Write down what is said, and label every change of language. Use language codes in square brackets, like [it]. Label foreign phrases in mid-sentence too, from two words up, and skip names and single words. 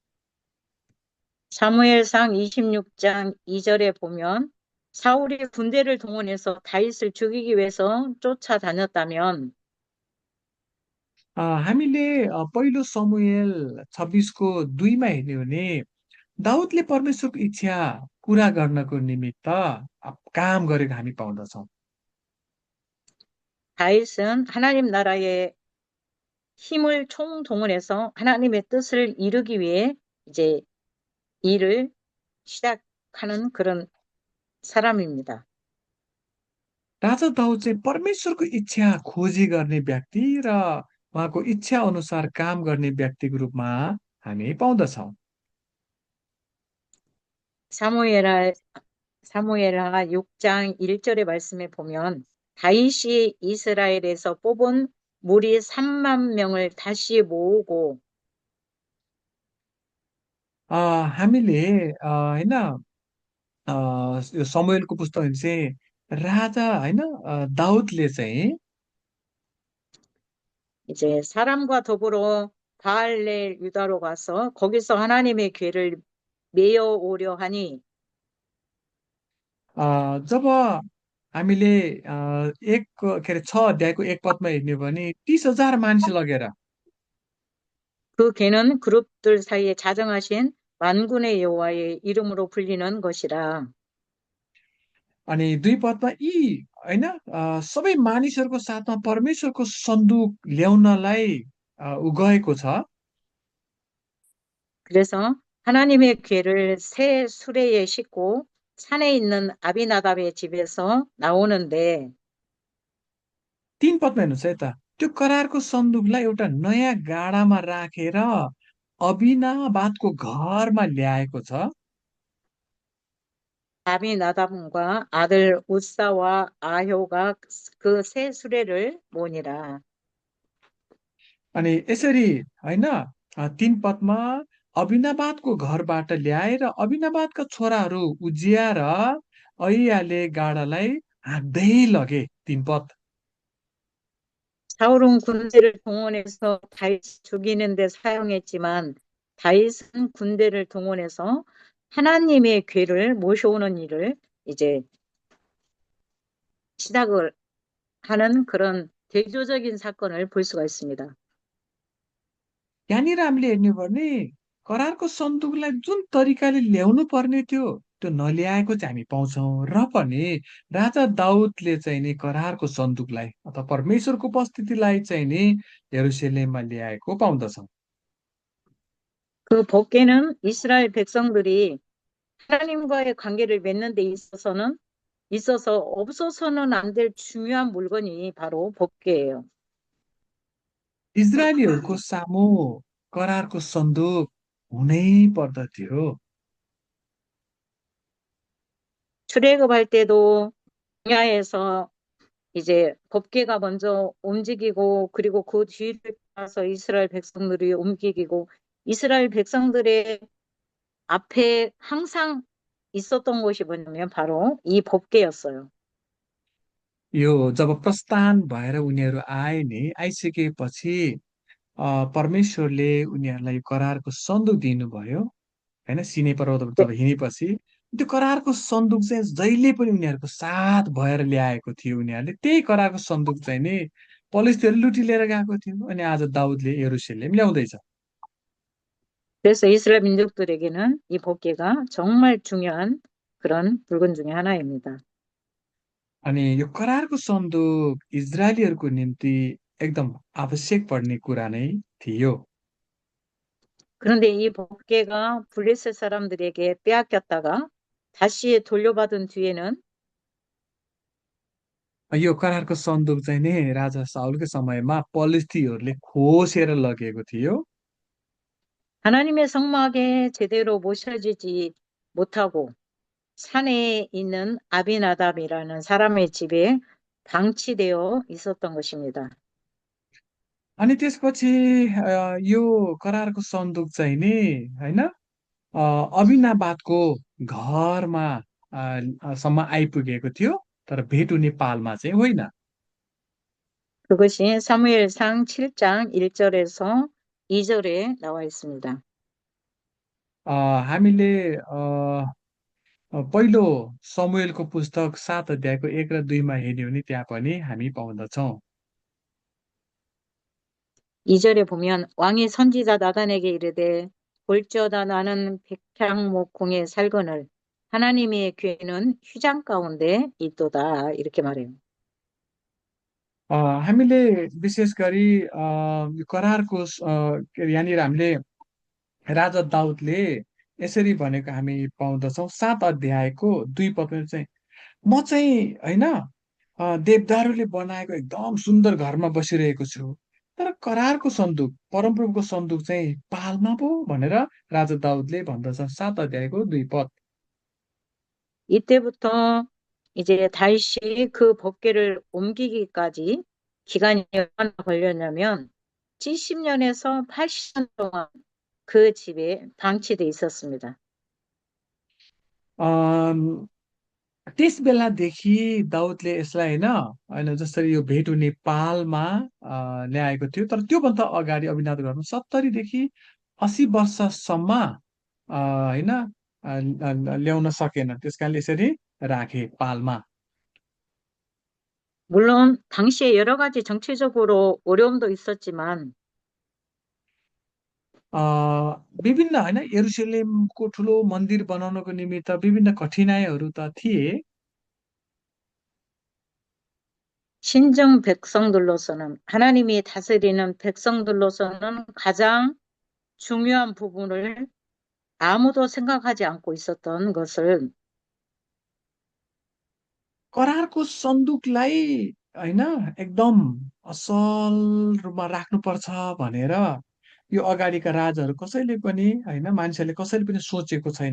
[ko] 사무엘상 26장 2절에 보면 사울이 군대를 동원해서 다윗을 죽이기 위해서 쫓아다녔다면 [ne] हामीले पहिलो समुएल 26को 2मा हेर्ने भने दाउदले परमेश्वरको इच्छा पूरा गर्नको निमित्त काम गरेको हामी पाउँदछौँ। [ko] 다윗은 하나님 나라의 힘을 총동원해서 하나님의 뜻을 이루기 위해 이제 일을 시작하는 그런 사람입니다. [ne] राजा दाउद चाहिँ परमेश्वरको इच्छा खोजी गर्ने व्यक्ति र उहाँको इच्छा अनुसार काम गर्ने व्यक्तिको रूपमा हामी पाउँदछौँ। [ko] 사무엘하 사무엘하 6장 1절의 말씀에 보면 다윗이 이스라엘에서 뽑은 무리 3만 명을 다시 모으고 [ne] हामीले होइन यो समुएलको पुस्तकमा चाहिँ राजा होइन दाउदले चाहिँ [ko] 이제 사람과 더불어 바알레 유다로 가서 거기서 하나님의 궤를 메어 오려 하니 [ne] जब हामीले एक के अरे 6 अध्यायको 1 पदमा हेर्ने भने 30,000 मानिस लगेर [ko] 그 궤는 그룹들 사이에 자정하신 만군의 여호와의 이름으로 불리는 것이라. [ne] अनि 2 पदमा यी होइन सबै मानिसहरूको साथमा परमेश्वरको सन्दुक ल्याउनलाई ऊ गएको छ। [ko] 그래서 하나님의 궤를 새 수레에 싣고 산에 있는 아비나답의 집에서 나오는데 [ne] 3 पदमा हेर्नुहोस् है त, त्यो करारको सन्दुकलाई एउटा नयाँ गाडामा राखेर अबिनाबादको घरमा ल्याएको छ। [ko] 아비나답과 아들 우사와 아효가 그 새 수레를 모니라. [ne] अनि यसरी होइन 3 पदमा अबिनाबादको घरबाट ल्याएर अबिनाबादका छोराहरू उजिया र अहियाले गाडालाई हाँक्दै लगे। 3 पद [ko] 사울은 군대를 동원해서 다윗 죽이는 데 사용했지만 다윗은 군대를 동원해서 하나님의 궤를 모셔오는 일을 이제 시작을 하는 그런 대조적인 사건을 볼 수가 있습니다. [ne] यहाँनिर हामीले हेर्ने हो भने करारको सन्दुकलाई जुन तरिकाले ल्याउनु पर्ने थियो त्यो नल्याएको चाहिँ हामी पाउँछौँ र पनि राजा दाउदले चाहिँ नि करारको सन्दुकलाई अथवा परमेश्वरको उपस्थितिलाई चाहिँ नि यरुशलेममा ल्याएको पाउँदछौँ। [ko] 그 법궤는 이스라엘 백성들이 하나님과의 관계를 맺는 데 있어서 없어서는 안 될 중요한 물건이 바로 법궤예요. [ne] इजरायलीहरूको सामु करारको सन्दुक हुनै पर्दथ्यो। [ko] 출애굽할 때도 광야에서 이제 법궤가 먼저 움직이고 그리고 그 뒤를 따라서 이스라엘 백성들이 움직이고 이스라엘 백성들의 앞에 항상 있었던 것이 뭐냐면 바로 이 법궤였어요. [ne] यो जब प्रस्थान भएर उनीहरू आए नि, आइसकेपछि परमेश्वरले उनीहरूलाई करारको सन्दुक दिनुभयो होइन। सिने पर्वतबाट [ko] 네, [ne] जब हिँडेपछि त्यो करारको सन्दुक चाहिँ जहिले पनि उनीहरूको साथ भएर ल्याएको थियो। उनीहरूले त्यही करारको सन्दुक चाहिँ नि पलिस्तीहरूले लुटी लिएर गएको थियो, अनि आज दाउदले यरुशलेम ल्याउँदैछ। [ko] 그래서 이스라엘 민족들에게는 이 법궤가 정말 중요한 그런 물건 중에 하나입니다. [ne] अनि यो करारको सन्दुक इजरायलीहरूको निम्ति एकदम आवश्यक पर्ने कुरा नै थियो। [ko] 그런데 이 법궤가 블레셋 사람들에게 빼앗겼다가 다시 돌려받은 뒤에는 [ne] यो करारको सन्दुक चाहिँ नि राजा साउलकै समयमा पलिस्तीहरूले खोसेर लगेको थियो। [ko] 하나님의 성막에 제대로 모셔지지 못하고 산에 있는 아비나답이라는 사람의 집에 방치되어 있었던 것입니다. [ne] अनि त्यसपछि यो करारको सन्दुक चाहिँ नि होइन अबिनाबादको घरमा सम्म आइपुगेको थियो, तर भेटुने पालमा चाहिँ होइन। [ko] 그것이 사무엘상 7장 1절에서 2절에 나와 있습니다. [ne] हामीले पहिलो समुएलको पुस्तक 7 अध्यायको 1 र 2मा हेर्यो भने त्यहाँ पनि हामी पाउँदछौँ। [ko] 2절에 보면 왕이 선지자 나단에게 이르되 볼지어다 나는 백향목 궁에 살거늘 하나님의 괴는 휘장 가운데 있도다 이렇게 말해요. [ne] हामीले विशेष गरी यो करारको यहाँनिर हामीले राजा दाउदले यसरी भनेको हामी पाउँदछौँ। 7 अध्यायको 2 पदमा चाहिँ म चाहिँ होइन देवदारूले बनाएको एकदम सुन्दर घरमा बसिरहेको छु, तर करारको सन्दुक परमप्रभुको सन्दुक चाहिँ पालमा पो भनेर राजा दाउदले भन्दछ। 7 अध्यायको 2 पद। [ko] 이때부터 이제 다윗이 그 법궤를 옮기기까지 기간이 얼마나 걸렸냐면 70년에서 80년 동안 그 집에 방치돼 있었습니다. [ne] त्यस बेलादेखि दाउदले यसलाई होइन होइन जसरी यो भेट हुने पालमा ल्याएको थियो, तर त्योभन्दा अगाडि अविनाश घरमा 70 देखि 80 वर्षसम्म होइन ल्याउन सकेन, त्यस कारणले यसरी राखे पालमा। [ko] 물론 당시에 여러 가지 정치적으로 어려움도 있었지만 [ne] विभिन्न होइन यरुशलेमको ठुलो मन्दिर बनाउनको निमित्त विभिन्न कठिनाइहरू त थिए। [ko] 신정 백성들로서는 하나님이 다스리는 백성들로서는 가장 중요한 부분을 아무도 생각하지 않고 있었던 것을 [ne] करारको सन्दुकलाई होइन एकदम असल रूपमा राख्नुपर्छ भनेर यो अगाडिका राजाहरू कसैले पनि होइन मान्छेले कसैले पनि सोचेको छैन।